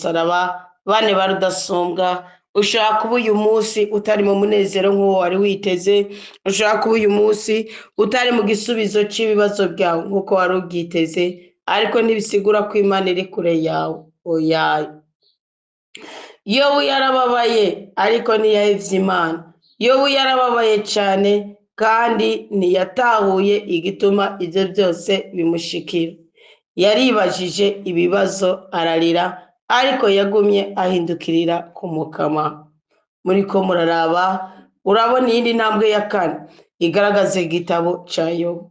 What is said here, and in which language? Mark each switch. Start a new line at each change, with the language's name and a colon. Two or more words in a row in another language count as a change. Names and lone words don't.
Rundi: Inshuti z'umusaraba, bane barudasumbwa, ushobora kuba uyu munsi utari mu munezero nk'uwo wari witeze, ushobora kuba uyu munsi utari mu gisubizo cy'ibibazo byawe nk'uko wari ubyiteze, ariko ntibisigura ko Imana iri kure yawe. Oya, Yobu yarababaye ariko ntiyahevye Imana. Yobu yarababaye cyane kandi ntiyatahuye igituma ibyo byose bimushikira. Yaribajije ibibazo ararira, ariko yagumye ahindukirira ku Mukama. Muriko muraraba, urabona iyindi ntambwe ya kane igaragaza igitabo ca Yobu.